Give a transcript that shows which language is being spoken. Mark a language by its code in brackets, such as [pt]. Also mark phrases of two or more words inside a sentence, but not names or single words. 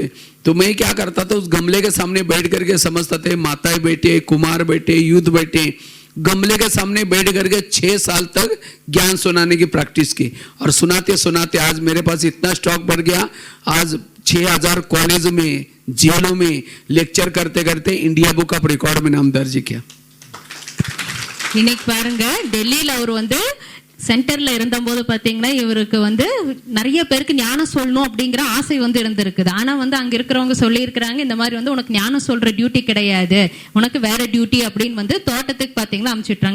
[hi] तो मैं क्या करता था, उस गमले के सामने बैठ करके समझता था माताएं बैठे, कुमार बैठे, युद्ध बैठे. गमले के सामने बैठ करके 6 साल तक ज्ञान सुनाने की प्रैक्टिस की. और सुनाते सुनाते आज मेरे पास इतना स्टॉक बढ़ गया. आज 6000 कॉलेज में, जेलों में लेक्चर करते करते इंडिया बुक ऑफ रिकॉर्ड में नाम दर्ज किया. [ta] இன்னைக்கு பாருங்க, டெல்லியில் அவர் வந்து சென்டர்ல இருந்தபோது பாத்தீங்கன்னா இவருக்கு வந்து நிறைய பேருக்கு ஞானம் சொல்லணும் அப்படிங்கிற ஆசை வந்து இருந்திருக்குது. ஆனா வந்து அங்க இருக்கிறவங்க சொல்லி இருக்கிறாங்க, இந்த மாதிரி வந்து உனக்கு ஞானம் சொல்ற டியூட்டி கிடையாது, உனக்கு வேற டியூட்டி அப்படின்னு வந்து தோட்டத்துக்கு பாத்தீங்கன்னா அனுப்பிச்சுட்டாங்க.